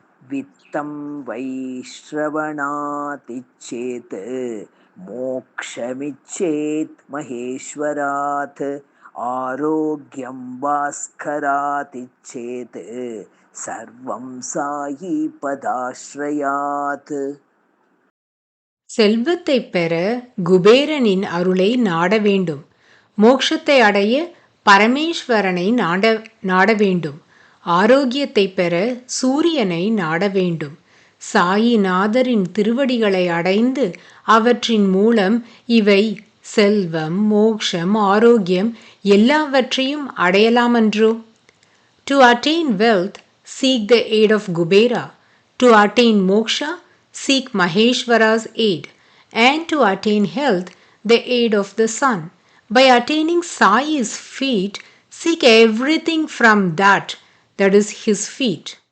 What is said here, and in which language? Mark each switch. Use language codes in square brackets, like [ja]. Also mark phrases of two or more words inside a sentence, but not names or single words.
[sa] वित्तं वैश्रवणातिच्छेत् मोक्षमिच्छेत् महेश्वरात् आरोग्यं भास्करातिच्छेत् सर्वं सायि पदाश्रयात्. [ta] செல்வத்தை பெற குபேரனின் அருளை நாட வேண்டும். மோட்சத்தை அடைய பரமேஸ்வரனை நாட வேண்டும். ஆரோக்கியத்தை பெற சூரியனை நாட வேண்டும். சாயிநாதரின் திருவடிகளை அடைந்து அவற்றின் மூலம் இவை செல்வம், மோக்ஷம், ஆரோக்கியம் எல்லாவற்றையும் அடையலாமன்றோ? [en] To attain wealth, seek the aid of Kubera. To attain moksha, seek Maheshwara's aid. And to attain health, the aid of the sun. By attaining Sai's feet, seek everything from that is his feet.